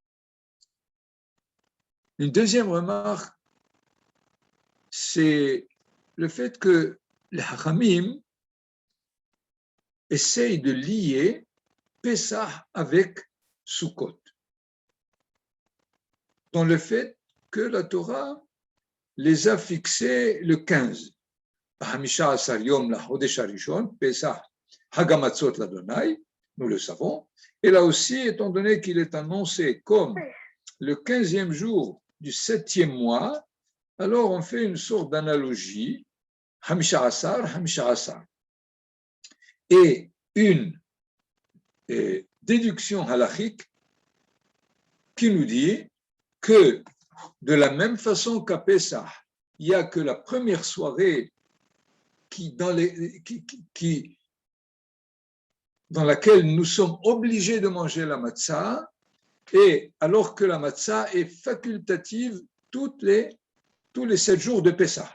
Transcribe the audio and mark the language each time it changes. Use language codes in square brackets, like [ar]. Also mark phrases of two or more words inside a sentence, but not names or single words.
[fr] Une deuxième remarque, c'est le fait que les Hachamim essayent de lier Pessah avec Sukkot, dans le fait que la Torah les a fixés le 15. [he] חמשה עשר יום לחודש הראשון, פסח המצות לה, [fr] nous le savons. Et là aussi, étant donné qu'il est annoncé comme le 15e jour du 7e mois, alors on fait une sorte d'analogie, [he] חמשה עשר, חמשה עשר. [fr] Et une déduction halachique qui nous dit que de la même façon qu'à Pessah, il n'y a que la première soirée dans laquelle nous sommes obligés de manger la matzah, et alors que la matzah est facultative tous les 7 jours de Pessah.